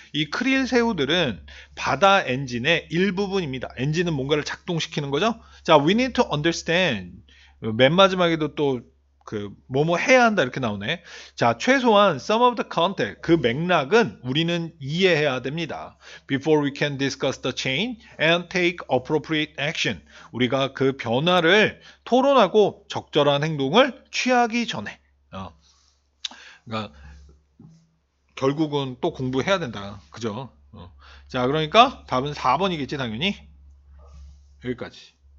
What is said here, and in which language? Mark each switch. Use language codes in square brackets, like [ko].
[ko] 이 크릴 새우들은 바다 엔진의 일부분입니다. 엔진은 뭔가를 작동시키는 거죠. [en] 자, we need to understand. [ko] 맨 마지막에도 또 뭐뭐 해야 한다 이렇게 나오네. 자, 최소한 [en] some of the context, [ko] 그 맥락은 우리는 이해해야 됩니다. [en] Before we can discuss the change and take appropriate action. [ko] 우리가 그 변화를 토론하고 적절한 행동을 취하기 전에. 그러니까 결국은 또 공부해야 된다. 그죠? 자, 그러니까 답은 4번이겠지 당연히. 여기까지.